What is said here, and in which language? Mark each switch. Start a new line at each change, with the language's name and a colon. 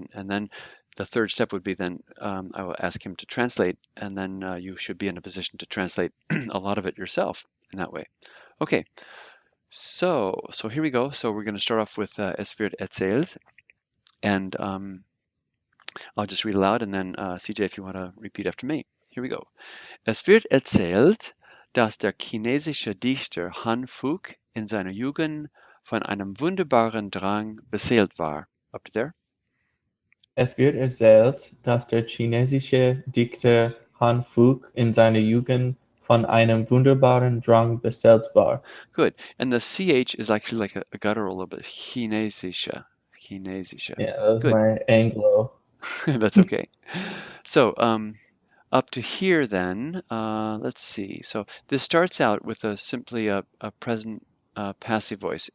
English: And then the third step would be then I will ask him to translate, and then you should be in a position to translate a lot of it yourself in that way. Okay, so here we go. So we're going to start off with
German: Es wird erzählt,
English: and I'll just read aloud, and then CJ, if you want to repeat after me. Here we go.
German: Es wird erzählt, dass der chinesische Dichter Han Fuch in seiner Jugend von einem wunderbaren Drang beseelt war.
English: Up to there?
German: Es wird erzählt, dass der chinesische Dichter Han Fuch in seiner Jugend von einem wunderbaren Drang beseelt war.
English: Good. And the CH is actually like a guttural a little bit.
German: Chinesische. Chinesische.
English: Yeah, that was Good. my Anglo. That's okay. So, up to here then, let's see. So this starts out with simply a present passive voice.